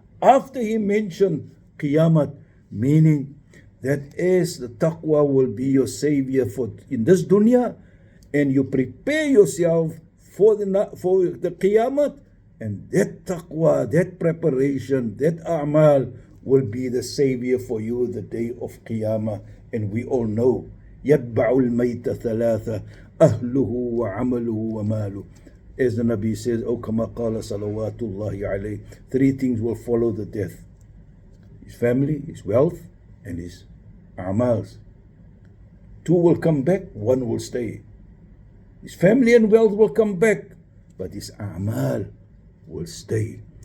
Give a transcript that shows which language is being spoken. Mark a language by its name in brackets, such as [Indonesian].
[English] After He mentioned Qiyamah, meaning that as the taqwa will be your savior for in this dunya, and you prepare yourself for the Qiyamah, and that taqwa, that preparation, that a'mal will be the savior for you the day of Qiyamah. And we all know, [Arabic] يَتْبَعُ الْمَيْتَ ثَلَاثَ أَهْلُهُ وَعَمَلُهُ وَمَالُهُ. [English] As the Nabi says, O kama qala salawatullahi alayhi, three things will follow the death: his family, his wealth, and his a'mals. Two will come back, one will stay. His family and wealth will come back, but his a'mal will stay.